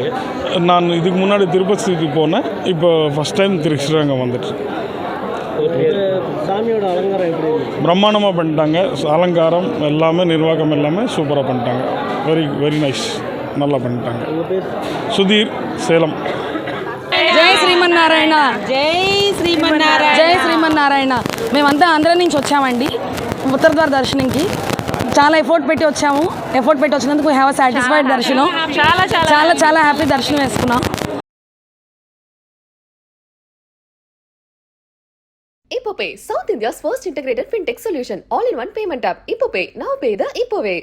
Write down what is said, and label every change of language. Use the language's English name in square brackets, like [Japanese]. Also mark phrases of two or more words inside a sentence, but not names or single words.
[Tamil] நான் இதுக்கு முன்னாடி திருப்பதிக்கு போனேன். இப்போ [English] first time [Tamil] ஸ்ரீரங்கம் வந்துட்டு. சாமியோட அலங்காரம் எப்படி? பிரம்மாண்டமாக பண்ணிட்டாங்க. அலங்காரம் எல்லாமே, நிர்வாகம் எல்லாமே சூப்பராக பண்ணிட்டாங்க. [English] very very nice. [Tamil] நல்லா பண்ணிட்டாங்க. சுதீர், சேலம். [Telugu] జై శ్రీమన్నారాయణ. జై శ్రీమన్నారాయణ. జై శ్రీమన్నారాయణ. మేమంతా ఆంధ్ర నుంచి వచ్చామండి ఉత్తరద్వార దర్శనంకి. చాలా ఎఫర్ట్ పెట్టి వచ్చాము. ఎఫర్ట్ పెట్టి వచ్చినందుకు [English] have satisfied [Telugu] దర్శనం. చాలా చాలా చాలా హ్యాపీ దర్శనం వేసుకున్నాం. [English] Ipopay, South India's first integrated fintech solution, all-in-one payment app. Ipopay, now pay the Ipopay.